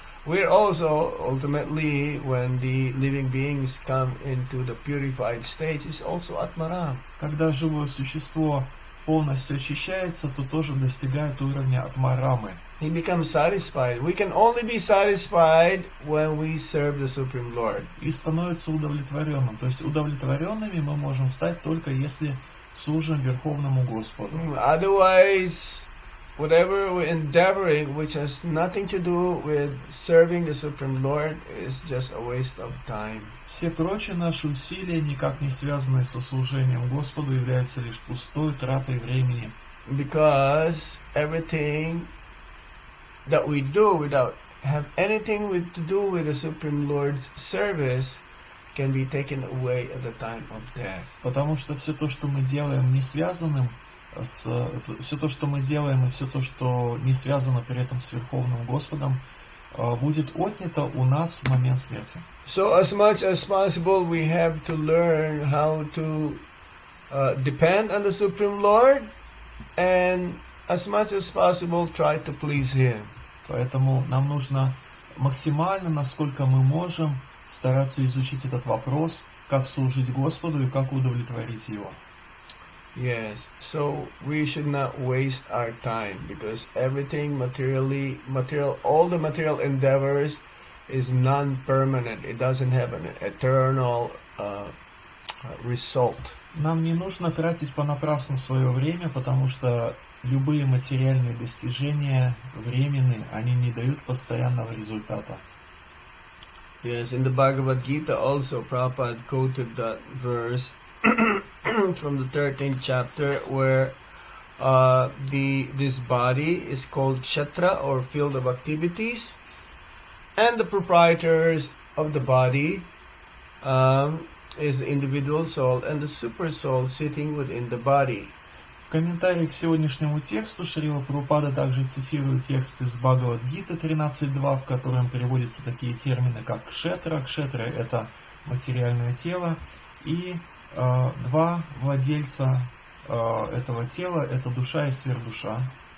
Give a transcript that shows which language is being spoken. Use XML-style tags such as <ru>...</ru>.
<en>We're also ultimately, when the living beings come into the purified stage, is also Atmaram.</en> <ru>Когда живое существо полностью очищается, то тоже достигает уровня Атмарамы.</ru> <en>He becomes satisfied. We can only be satisfied when we serve the Supreme Lord.</en> <ru>И становится удовлетворенным. То есть удовлетворенными мы можем стать только если служим Верховному Господу.</ru> <en>Otherwise, whatever we're endeavoring, which has nothing to do with serving the Supreme Lord, is just a waste of time.</en> <ru>Все прочие наши усилия, никак не связанные со служением Господу, являются лишь пустой тратой времени.</ru> <en>Because everything that we do without have anything to do with the Supreme Lord's service can be taken away at the time of death.</en> <ru>Потому что все то, что мы делаем, не связанным все то, что мы делаем, и все то, что не связано при этом с Верховным Господом, будет отнято у нас в момент смерти.</ru> <en>So as much as possible, we have to learn how to depend on the Supreme Lord, and as much as possible, try to please Him.</en> <ru>Поэтому нам нужно максимально, насколько мы можем, стараться изучить этот вопрос, как служить Господу и как удовлетворить Его.</ru> <en>Yes, so we should not waste our time, because everything all the material endeavors is non-permanent. It doesn't have an eternal result.</en> <ru>Нам не нужно тратить понапрасну свое время, потому что любые материальные достижения временны, они не дают постоянного результата.</ru> <en>Yes, in the Bhagavad Gita also, Prabhupada quoted that verse from the 13th chapter, where this body is called Kshetra, or field of activities, and the proprietors of the body is the individual soul and the super soul sitting within the body.</en> <ru>В комментарии к сегодняшнему тексту Шрила Прабхупада также цитирует текст из Бхагавад-гиты 13.2, в котором переводятся такие термины, как кшетра. Кшетра — это материальное тело, и два владельца этого тела — это душа и сверхдуша.</ru>